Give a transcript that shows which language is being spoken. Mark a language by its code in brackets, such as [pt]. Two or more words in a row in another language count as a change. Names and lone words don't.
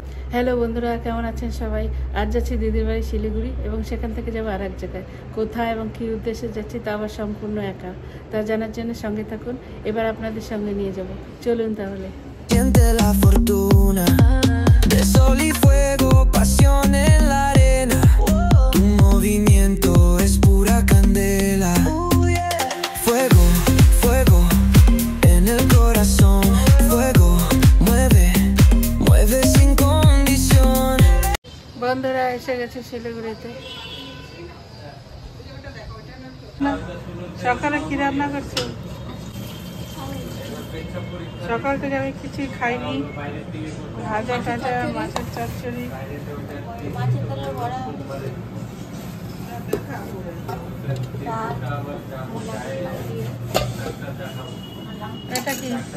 [bn] হ্যালো বন্ধুরা, কেমন আছেন সবাই? আজ যাচ্ছি দিদির বাড়ি শিলিগুড়ি এবং সেখান থেকে যাবো আর এক জায়গায়। কোথায় এবং কী উদ্দেশ্যে যাচ্ছি তা আবার সম্পূর্ণ একা। তা জানার জন্য সঙ্গে থাকুন। এবার আপনাদের সঙ্গে নিয়ে যাব, চলুন তাহলে। [es] Siente la fortuna de sol y fuego, pasión en la arena. Tu movimiento es pura candela. Fuego, fuego en el corazón. Fuego, mueve, mueve sin condición. [bn] বন্ধুরা এসে গেছে শিলিগুড়িতে। সকালে কি রান্না করছো? সকাল থেকে আমি কিছুই খাইনি। ভাজা টাজা, মাছের চচ্চড়ি। এটা কি?